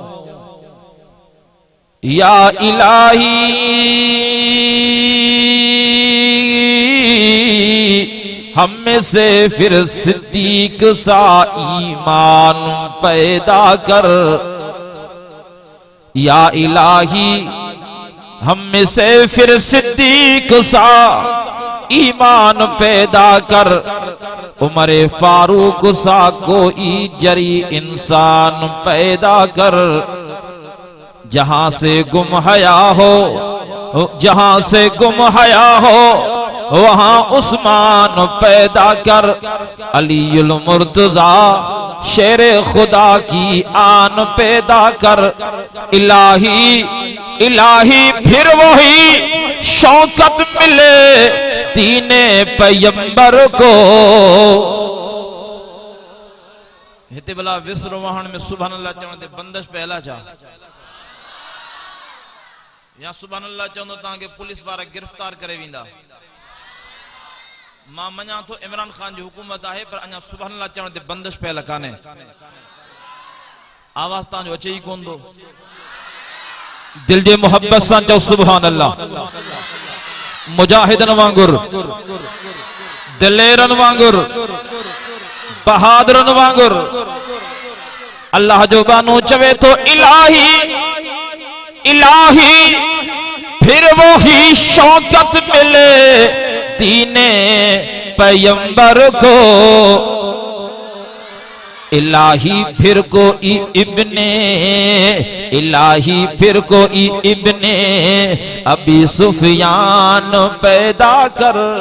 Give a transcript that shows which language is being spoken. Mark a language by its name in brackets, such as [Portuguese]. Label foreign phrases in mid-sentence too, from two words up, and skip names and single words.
[Urdu] یا الہی ہم میں سے پھر صدیق سا ایمان پیدا کر، یا الٰہی ہم میں سے پھر صدیق سا ایمان پیدا کر، عمرِ فاروق سا کوئی جری انسان پیدا کر. جہاں سے گم حیا ہو، جہاں سے گم حیا ہو، وہاں عثمان پیدا کر. علی المرتضیٰ شیرِ خدا کی آن پیدا کر. الٰہی الٰہی پھر وہی شوکت ملے دینِ پیغمبر کو. [Sindhi] हिते भला विसरवाहन में [Arabic] سبحان الله [Sindhi] चवण ते बंदिश पहला चा या [Arabic] سبحان الله [Sindhi] चवंदो तव्हांखे पुलिस वारा गिरफ्तार करे वेंदा। मां मञा थो इमरान खान जी हुकूमत आहे, पर अञा [Arabic] سبحان الله [Sindhi] चवण ते बंदिश पहल कान्हे। आवाज तव्हांजो अचे ई कोन थो। दिल जे मोहब्बत सां चओ [Arabic] سبحان الله. [Sindhi] मुजाहिदन वांगुर, दिलेरन वांगुर, बहादुरन वांगुर अल्लाह जो बानो चवे तो [Urdu] الٰہی الٰہی پھر وہ ہی شوکت ملے دینِ پیغمبر کو. الٰہی پھر کوئی ابنِ الٰہی پھر کوئی ابنِ ابی سفیان پیدا کر.